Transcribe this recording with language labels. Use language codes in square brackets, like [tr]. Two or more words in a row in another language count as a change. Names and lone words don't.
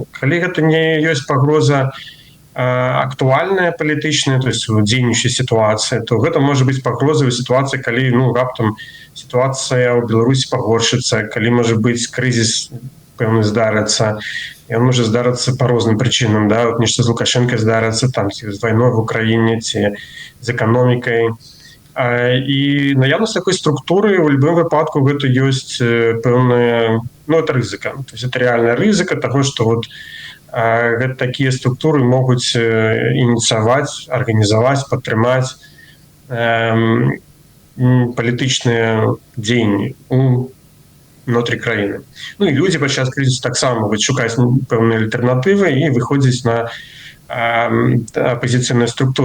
[be] Калі гэта не ёсць пагроза актуальная палітычная, [ru] то есть [be] дзейнічая сітуацыя, то гэта можа быць пагроза ў сітуацыі, калі ну, раптам сітуацыя ў Беларусі пагоршыцца, калі можа быць крызіс пэўны здарыцца, ён можа здарыцца па розным прычынам, да? Вот нешта з Лукашенко здарыцца, там, ці з вайной в Украіне, ці з эканомікай. І наявнасць такой структуры ў любым выпадку гэта ёсць пэўная, ну, это рызыка. [ru] То есть это реальная [be] рызыка таго, што вот гэта такія структуры могуць ініцыяваць, арганізаваць, падтрымаць палітычныя дзеянні унутры краіны. Ну і людзі падчас крызісу таксама могуць шукаць пэўныя альтэрнатывы і выходзіць на апозіцыйнай структуры.